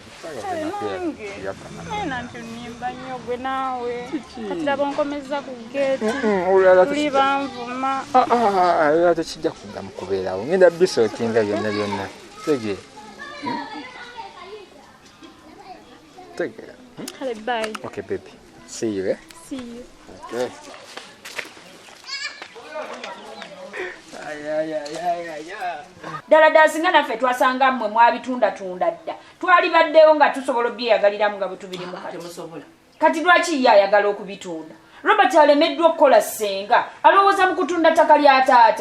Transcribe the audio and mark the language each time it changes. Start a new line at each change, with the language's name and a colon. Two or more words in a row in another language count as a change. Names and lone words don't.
Ganda: Naye nanti onnimba nnyo gwe naawe. Kati laba onkomeza ku geeti. Tuli banvuma. Olala tekijja kuddamu kubeerawo. Ngenda bisootinga byonna byonna. Tegeera. Tegeera. Kale bye.
English: Okay baby. See you, eh? See you. Okay.
Ganda: Ddala singa naffe twasanga mmwe mwabitunda dda twali baddeyo nga tusobola obyeyagaliramu nga bwe tubirimu kati lwaki ye ayagala okubitunda. Robert alemeddwa okukola Senga alowooza mu kutunda ttaka lya taata.